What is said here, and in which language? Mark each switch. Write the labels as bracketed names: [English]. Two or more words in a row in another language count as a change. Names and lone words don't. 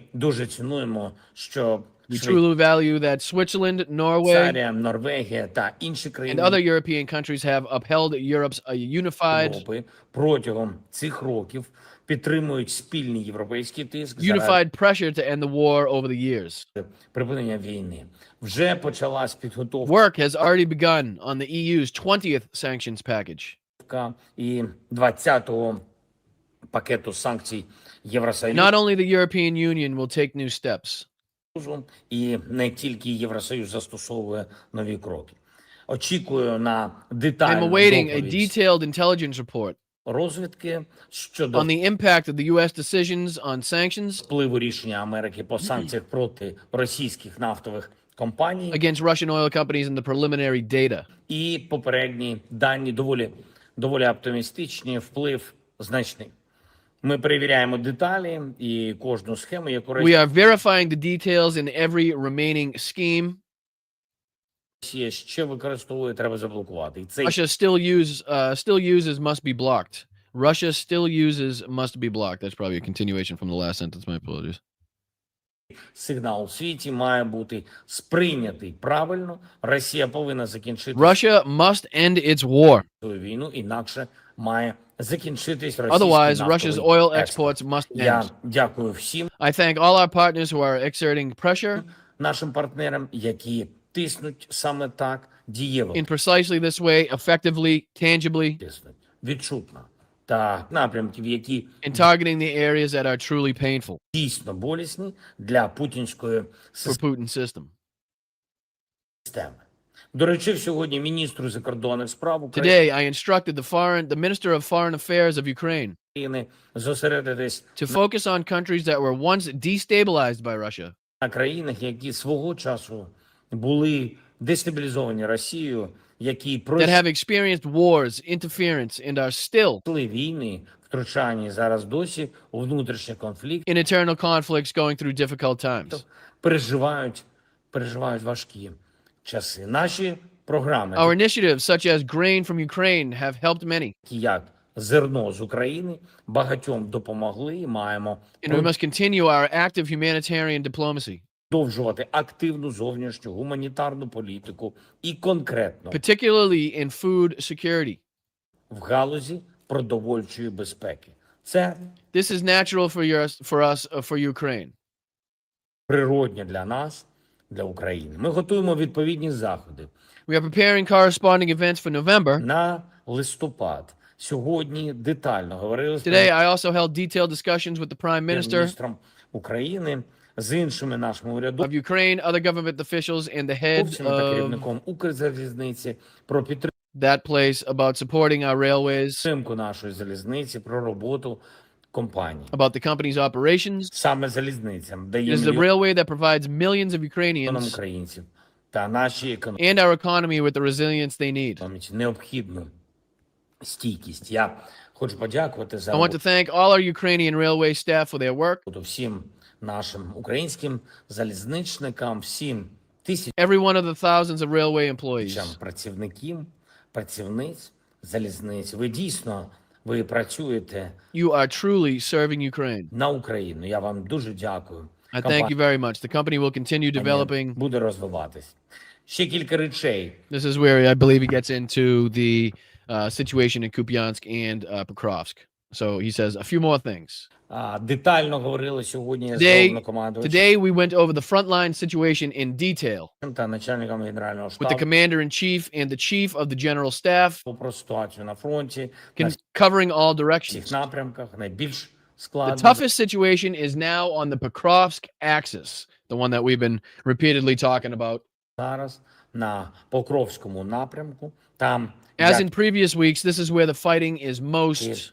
[English] We truly value that Switzerland, Norway, and other European countries have upheld Europe's unified pressure to end the war over the years. Work has already begun on the EU's 20th sanctions package. [Ukrainian] пакету санкцій Євросоюзу. [English] Not only the European Union will take new steps. [Ukrainian] І не тільки Євросоюз застосовує нові кроки. Очікую на [English] I'm [Ukrainian] детальну [English] awaiting a [Ukrainian] доповідь [English] detailed intelligence report [Ukrainian] розвідки щодо [English] on the impact of the U.S. decisions on sanctions [Ukrainian] впливу рішення Америки по санкціях проти російських нафтових компаній [English] against Russian oil companies and the preliminary data. [Ukrainian] і попередні дані доволі оптимістичні, вплив значний. Ми перевіряємо деталі і кожну схему, яку [English] We are verifying the details in every remaining scheme. [Ukrainian] Росія ще використовує, треба заблокувати. І цей [English] Russia still uses must be blocked. Russia still uses must be blocked. That's probably a continuation from the last sentence. My apologies. [Ukrainian] сигнал у світі має бути сприйнятий правильно. Росія повинна закінчити [English] Russia must end its war. [Ukrainian] свою війну, інакше має закінчитись [English] Otherwise, [Ukrainian] російський [English] Russia's [Ukrainian] нафтовий [English] oil [Ukrainian] експорт. [English] exports must [Ukrainian] Я [English] end. [Ukrainian] дякую всім [English] I thank all our partners who are exerting pressure [Ukrainian] нашим партнерам, які тиснуть саме так дієво, [English] in precisely this way, effectively, tangibly, [Ukrainian] тиснуть відчутно та напрямків, які [English] in targeting the areas that are truly painful [Ukrainian] дійсно болісні для путінської [English] for Putin's system. [Ukrainian] системи. До речі, сьогодні міністру закордонних справ [English] Today, I instructed the Minister of Foreign Affairs of Ukraine [Ukrainian] України зосередитись [English] to focus on countries that were once destabilized by Russia, [Ukrainian] на країнах, які свого часу були дестабілізовані Росією, які [English] that have experienced wars, interference, and are still [Ukrainian] пройшли війни, втручання зараз досі у внутрішній конфлікт, [English] in eternal conflicts going through difficult times. [Ukrainian] переживають важкі часи. Наші програми, [English] Our initiatives, such as grain from Ukraine, have helped many, [Ukrainian] такі як зерно з України, багатьом допомогли і маємо [English] and we must continue our active humanitarian diplomacy, [Ukrainian] продовжувати активну зовнішню гуманітарну політику і конкретно [English] particularly in food security. [Ukrainian] в галузі продовольчої безпеки. Це [English] This is natural for Ukraine. [Ukrainian] природне для нас, для України. Ми готуємо відповідні заходи [English] We are preparing corresponding events for November. [Ukrainian] на листопад. Сьогодні детально говорили з [English] Today, I also held detailed discussions with the Prime Minister [Ukrainian] прем'єр-міністром України, з іншими нашими урядовцями [English] of Ukraine, other government officials, and the head [Ukrainian] та [English] of [Ukrainian] керівником Укрзалізниці про [English] that place about supporting our railways, [Ukrainian] підтримку нашої залізниці, про роботу компанії. [English] about the company's operations. [Ukrainian] Саме залізницям [English] It [Ukrainian] дає [English] is the railway that provides millions of Ukrainians [Ukrainian] українців та нашій економіці [English] and our economy with the resilience they need. [Ukrainian] необхідну стійкість. Я хочу подякувати за [English] I want to thank all our Ukrainian railway staff for their work, [Ukrainian] роботу всім нашим українським залізничникам, всім [English] every one of the thousands of railway employees. [Ukrainian] працівників, працівниць залізниць. Ви працюєте [English] You are truly serving Ukraine. [Ukrainian] на Україну. Я вам дуже дякую. [English] I thank you very much. The company will continue developing. [Ukrainian] Буде розвиватись. Ще кілька речей. [English] This is where I believe he gets into the situation in Kupiansk and Pokrovsk. So he says a few more things. [Ukrainian] Детально говорили сьогодні з [English] Today [Ukrainian] головнокомандувачем [English] we went over the frontline situation in detail [Ukrainian] та начальником генерального [English] with the [Ukrainian] штабу [English] commander-in-chief and the chief of the general staff, [Ukrainian] про ситуацію на фронті, на [English] covering all [Ukrainian] всіх [English] directions. [Ukrainian] напрямках. Найбільш [English] The [Ukrainian] складно [English] toughest situation is now on the Pokrovsk axis, the one that we've been repeatedly talking about. [Ukrainian] зараз на Покровському напрямку. Там [English] As in previous weeks, this is where the fighting is most